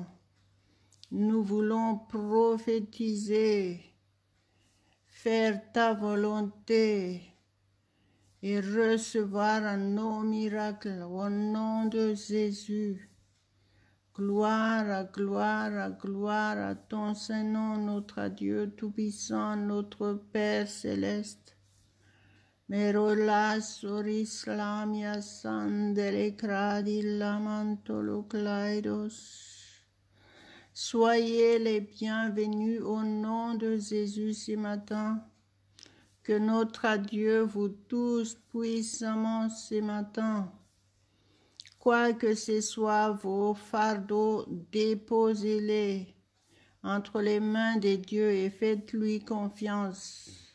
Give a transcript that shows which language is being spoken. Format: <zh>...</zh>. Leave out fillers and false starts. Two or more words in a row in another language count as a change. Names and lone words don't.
<fr>Nous voulons prophétiser, faire ta volonté et recevoir nos miracles au nom de Jésus. Gloire, gloire, gloire à ton Saint-Nom, notre Dieu Tout-Puissant, notre Père Céleste. Merola soris lamia sandere cradi lamantolo claidos. Soyez les bienvenus au nom de Jésus ce matin. Que notre Dieu vous touche puissamment ce matin. Quoi que ce soit vos fardeaux, déposez-les entre les mains de Dieu et faites-lui confiance.</fr>